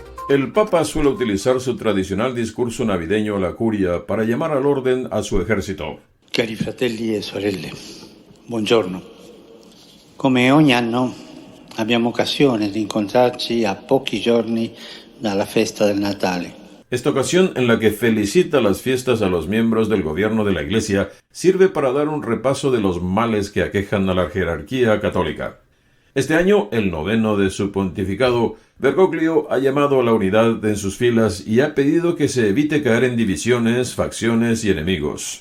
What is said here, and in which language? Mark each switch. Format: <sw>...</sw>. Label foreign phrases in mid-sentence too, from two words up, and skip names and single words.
<es>El Papa suele utilizar su tradicional discurso navideño a la curia para llamar al orden a su ejército.</es> <it>Cari fratelli e sorelle, buongiorno. Come ogni anno abbiamo occasione di incontrarci a pochi giorni dalla festa del Natale.</it> <es>Esta ocasión, en la que felicita las fiestas a los miembros del gobierno de la Iglesia, sirve para dar un repaso de los males que aquejan a la jerarquía católica. Este año, el 9º de su pontificado, Bergoglio ha llamado a la unidad en sus filas y ha pedido que se evite caer en divisiones, facciones y enemigos.</es>